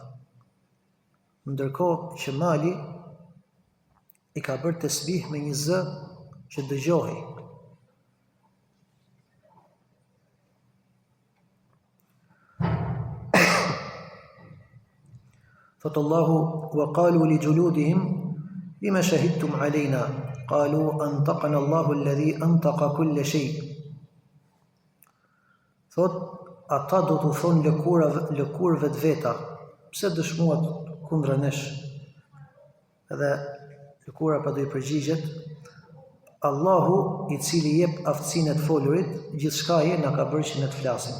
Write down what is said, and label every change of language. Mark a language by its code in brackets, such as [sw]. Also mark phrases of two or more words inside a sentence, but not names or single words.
[sq] Ndërkohë që mali i ka bërë tasbih me një zë që dëgjohej. Thot Allahu, [ar] وقالوا لجلودهم لم شهدتم علينا قالوا أنطقنا الله الذي أنطق كل شيء. [sq] Thot, ata do të thonë lëkurëve të veta, pse dëshmuat kundra nesh? Edhe lëkura pa do i përgjigjet, Allahu i cili jep aftësinë e të folurit, gjithçkaje na ka bërë që ne të flasim.